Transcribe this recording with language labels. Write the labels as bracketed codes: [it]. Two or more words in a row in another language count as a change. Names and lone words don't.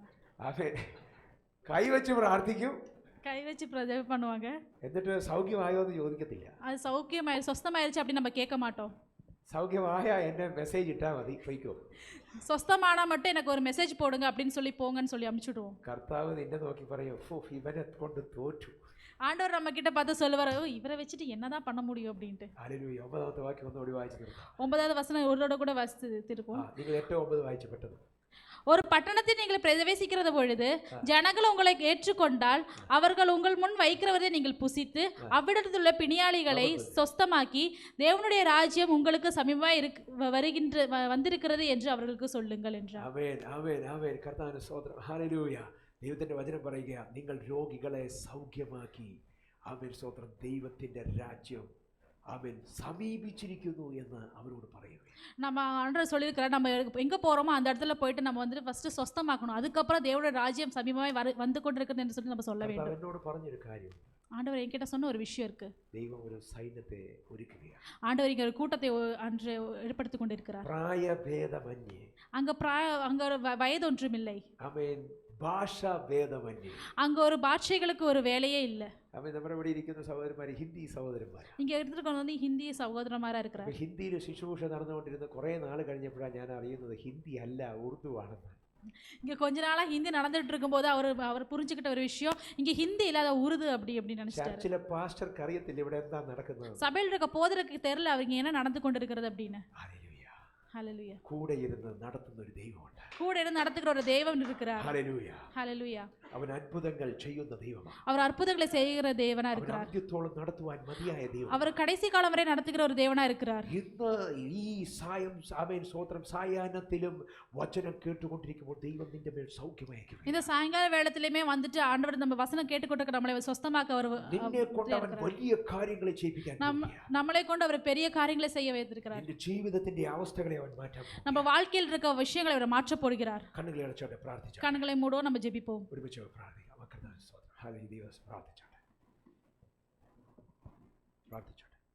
[ml] അവൻ കൈവച്ച് പ്രാർത്ഥിക്കും, [ta] கை வச்சு ஜெபம் பண்ணுவாங்க, [ml] എന്നിട്ട് സൗഖ്യമായോ എന്ന് ചോദിക്കത്തില്ല. [ta] அது சொஸ்தமாயிருச்சு அப்படின்னு நம்ம கேட்க மாட்டோம். [ml] സൗഖ്യമായ എന്നെ മെസ്സേജ് ഇട്ടാൽ മതി, പോയിക്കോ. [ta] சொஸ்தமானா மட்டும் எனக்கு ஒரு மெசேஜ் போடுங்க அப்படின்னு சொல்லி போங்கன்னு சொல்லி அனுப்பிச்சுடுவோம். [ml] കർത്താവ് നിന്നെ നോക്കി പറയും, ഇവനെ കൊണ്ട് തോറ്റു. [ta] ஆண்டவர் நம்ம கிட்ட பார்த்து சொல்லுவாரு, இவரை வச்சுட்டு என்னதான் பண்ண முடியும் அப்படின்ட்டு. [ml] ഹല്ലേലൂയ. 9ാമത്തെ വാക്യം ഒന്നുകൂടി വായിച്ചു നിർത്താം. [ta] 9வது வசனம் ஒருவோட கூட வாசித்து இருக்கும். [ml] നിങ്ങൾ 8, 9 വായിച്ചു പെട്ടെന്ന്. [ta] ஒரு பட்டணத்தில் நீங்கள் பிரவேசிக்கிறது பொழுது ஜனங்கள் உங்களை ஏற்றுக்கொண்டால் அவர்கள் உங்கள் முன் வைக்கிறவரை நீங்கள் புசித்து அவ்விடத்தில் உள்ள பிணியாளிகளை சொஸ்தமாக்கி தேவனுடைய ராஜ்யம் உங்களுக்கு சமீபமாய் வந்திருக்கிறது என்று அவர்களுக்கு சொல்லுங்கள் என்றார். [ml] ആമേൻ. ആമേൻ. ആമേൻ. കർത്താവിന്റെ സ്തോത്രം. ഹല്ലേലൂയ. ദൈവത്തിന്റെ വചനം പറയുക, നിങ്ങൾ രോഗികളെ സൗഖ്യമാക്കി. ആമേൻ. സ്തോത്രം. ദൈവത്തിന്റെ രാജ്യം അവൻ സമീപിച്ചിരിക്കുന്നു എന്ന് അവരോട് പറയുകയാണ്. [ta] நம்ம ஆண்டவர் சொல்லியிருக்கிறார், நம்ம எங்கே போகிறோமோ அந்த இடத்துல போயிட்டு நம்ம வந்துட்டு ஃபஸ்ட்டு சொஸ்தமாக்கணும், அதுக்கப்புறம் தேவனுடைய ராஜ்யம் சமீபமாய் வந்து கொண்டிருக்கிறது என்று சொல்லி நம்ம சொல்ல வேண்டும். [ml] എന്നോട് പറഞ്ഞൊരു കാര്യം, [ta] ஆண்டவர் என்கிட்ட சொன்ன ஒரு விஷயம் இருக்கு. [ml] ദൈവം ഒരു സൈന്യത്തെ ഒരുക്കുകയാണ്. [ta] ஆண்டவர் இங்கே ஒரு கூட்டத்தை அன்று ஏற்படுத்தி கொண்டிருக்கிறார். [ml] പ്രായഭേദമന്യേ, [ta] அங்கே ஒரு வயது ஒன்றுமில்லை. [ml] ആമേൻ. ഭാഷാഭേദമന്യേ, [ta] அங்கே ஒரு பாஷைகளுக்கு ஒரு வேலையே இல்லை. [ml] ആമേൻ. നമ്മുടെ ഇവിടെ ഇരിക്കുന്ന സഹോദരന്മാർ ഹിന്ദി സഹോദരന്മാർ. [ta] இங்கே எடுத்துட்டு கொண்டு வந்து ஹிந்தி சகோதரமாராக இருக்கிறார். [ml] ഹിന്ദിയിൽ ശുശ്രൂഷ നടന്നുകൊണ്ടിരുന്ന കുറേ നാൾ കഴിഞ്ഞപ്പോഴാണ് ഞാൻ അറിയുന്നത് ഹിന്ദി അല്ല ഉറുദു ആണെന്ന്. [ta] இங்கே கொஞ்ச நாளாக ஹிந்தி நடந்துட்டு இருக்கும்போது அவர் புரிஞ்சுக்கிட்ட ஒரு விஷயம், இங்கே ஹிந்தி இல்லாத உருது அப்படின்னு நினைச்சிட்டாரு. [ml] ചർച്ചിലെ പാസ്റ്റർക്ക് അറിയത്തില്ല ഇവിടെ എന്താ നടക്കുന്നത്. [ta] சபையில் இருக்க போதருக்கு தெரியல அவங்க என்ன நடந்து கொண்டு இருக்கிறது அப்படின்னு. ஹல்லேலூயா. [ml] കൂടെ ഇരുന്ന് നടത്തുന്ന ഒരു ദൈവമുണ്ട്. [ta] கூட இருந்து நடத்துகிற ஒரு தெய்வம் இருக்கிறார். [ml] ഹല്ലേലൂയ. [ta] ஹல்லேலூயா. [ml] അവൻ അത്ഭുതങ്ങൾ ചെയ്യുന്ന ദൈവമാണ്. [ta] அவர் அற்புதங்களை செய்கிற தேவனா இருக்கிறார். [ml] അന്ത്യത്തോളം നടത്തുവാൻ മതിയായ ദൈവം. [ta] அவர் கடைசி காலம் வரை நடத்துகிற ஒரு தேவனா இருக்கிறார். [ml] ഇന്ന് ഈ ആമേൻ സ്തോത്രം സായാഹ്നത്തിലും വചനം കേട്ടുകൊണ്ടിരിക്കുമ്പോൾ ദൈവം നിന്റെ മേൽ സൗഖ്യമയക്കും. [ta] இந்த சாயங்கால வேளையிலுமே வந்துட்டு ஆண்டவர் நம்ம வசனம் கேட்டுக்கொண்டு நம்மளை சொஸ்தமாக்க அவர் [ml] നിന്നെ കൊണ്ട് അവൻ വലിയ കാര്യങ്ങളെ ചെയ്യിപ്പിക്കാൻ [ta] நம்மளை கொண்டு அவர் பெரிய காரியங்களை செய்ய வைத்திருக்கிறார். [ml] നിന്റെ ജീവിതത്തിന്റെ അവസ്ഥകളെ അവൻ മാറ്റാൻ പോകുന്നു. [ta] நம்ம வாழ்க்கையில் இருக்க விஷயங்களை அவர் மாற்ற போகிறார். [ml] കണ്ണുകളെ അടച്ചോട്ടെ, പ്രാർത്ഥിച്ചു. [ta] கண்களை மூடுவோம், நம்ம ஜெபிப்போம். [ml] ഒരുമിച്ച് പ്രാർത്ഥിക്കാം. ഹല്ലേലൂയ. പ്രാർത്ഥിച്ചോട്ടെ.